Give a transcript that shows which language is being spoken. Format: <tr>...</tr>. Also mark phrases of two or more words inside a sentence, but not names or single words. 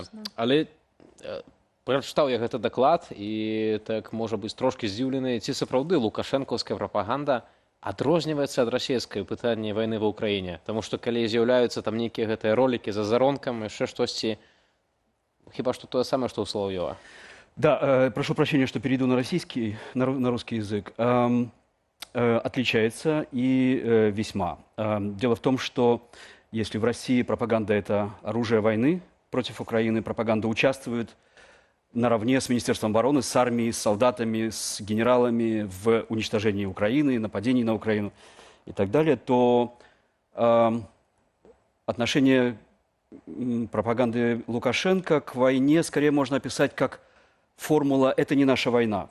<be>Але прачытаў я гэты даклад і так, можа быць, трошкі здзіўлены, ці сапраўды лукашэнкаўская прапаганда адрозніваецца ад расійскай пытання вайны ва ўкраіне. Таму што калі з'яўляюцца там нейкія гэтыя ролікі за заронкам, яшчэ штосьці, хіба што тое самае, што ў Соловьёва.</be> <ru>Да, прошу прощения, что перейду на российский, на русский язык. Отличается и весьма. Дело в том, что если в России пропаганда – это оружие войны против Украины, пропаганда участвует наравне с Министерством обороны, с армией, с солдатами, с генералами в уничтожении Украины, нападении на Украину и так далее, то отношение пропаганды Лукашенко к войне скорее можно описать как формула «это не наша война».</ru>